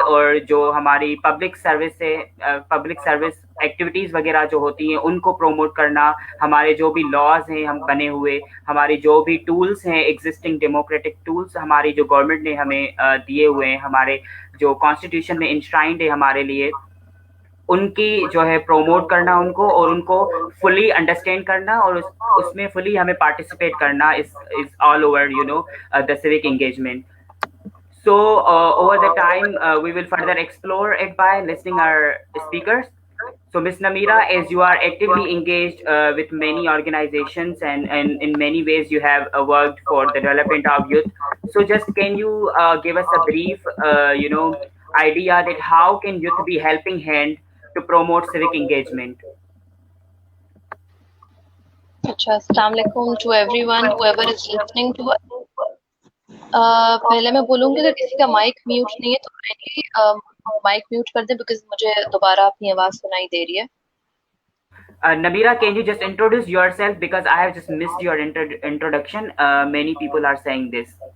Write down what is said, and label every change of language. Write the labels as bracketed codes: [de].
[hi] और जो हमारी पब्लिक सर्विस है, पब्लिक सर्विस एक्टिविटीज़ वगैरह जो होती हैं उनको प्रमोट करना, हमारे जो भी लॉज हैं हम बने हुए, हमारे जो भी टूल्स हैं एग्जिस्टिंग डेमोक्रेटिक टूल्स हमारी जो गवर्नमेंट ने हमें दिए हुए हैं, हमारे जो कॉन्स्टिट्यूशन में इंश्राइंड है हमारे लिए, उनकी जो है प्रोमोट करना उनको, और उनको फुली अंडरस्टैंड करना, और उसमें फुली हमें पार्टिसिपेट करना [en] Is all over the civic engagement. So over the time we will further explore it by listening our speakers. So Ms. Namira, as you are actively engaged with many organizations, and in many ways you have worked for the development of youth. So just can you give us a brief idea that how can youth be helping hand to promote civic engagement? अच्छा, अस्सलाम वालेकुम to everyone whoever is listening to us. [hi] पहले मैं बोलूँगी अगर किसी का mic mute नहीं है तो काइंडली माइक म्यूट कर दें, बिकॉज मुझे दोबारा अपनी आवाज सुनाई दे रही है. [en] Namira, can you just introduce yourself, because I have just missed your introduction. Many people are saying this.